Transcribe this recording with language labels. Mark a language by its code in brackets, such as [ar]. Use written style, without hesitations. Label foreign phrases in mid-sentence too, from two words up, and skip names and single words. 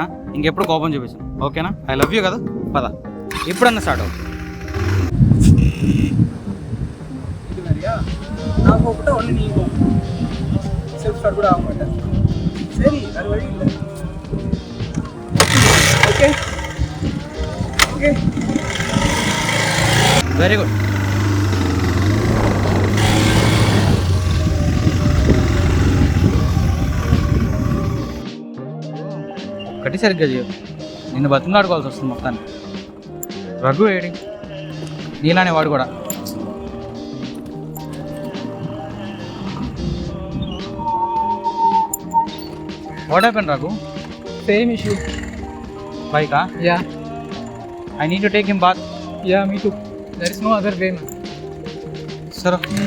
[te] ఇంకెప్పుడు కోపం చూపిస్తాను ఓకేనా? [en] I love you [te] కదా. పద ఇప్పుడన్నా స్టార్ట్ అవుతుంది. [ta] நான் கூப்பிட்டா ஒன்று நீ [en] self start [ta] கூட ஆக மாட்டேன். சரி, அது வழி இல்லை. ஓகே [en] very good. [te] ఒక్కటి సరిగ్గా చేయవు, నిన్ను బతిమలాడుకోవాల్సి వస్తుంది మొత్తాన్ని. రఘు ఏడి? నీలానే వాడు కూడా. [en] what happen Raghu? Same issue. Bike? Yeah. I need to take him bath. Yeah, me too. There is no other way, man.